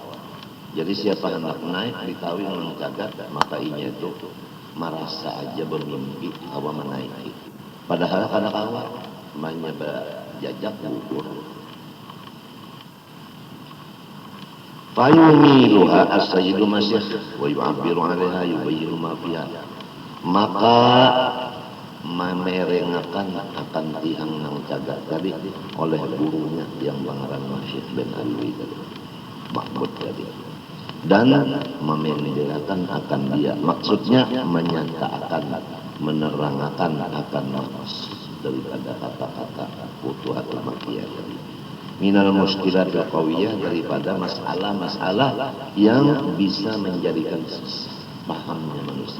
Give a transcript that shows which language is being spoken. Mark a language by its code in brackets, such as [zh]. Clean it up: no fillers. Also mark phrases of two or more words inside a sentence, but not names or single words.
[bjn] Jadi siapa hendak naik di tawing yang cagat, maka inya itu merasa aja bermimpi kawa menaiki, padahal kada kawa namanya jajak gugur. [ar] فيميلها السيد مشيخ ويعبر عليها يبين ما فيها, maka [bjn] memerengakan akan tihang nang cagat tadi oleh gurunya yang pangaran Masyikh bin Alwi tadi, Mahmud tadi, dan memendelakan akan dia, maksudnya menyatakan, menerangkan akan maksud daripada kata-kata Futuhatul Makkiyah tadi. [ar] من المشكلات القوية, [id] daripada masalah-masalah yang bisa menjadikan pahamnya manusia.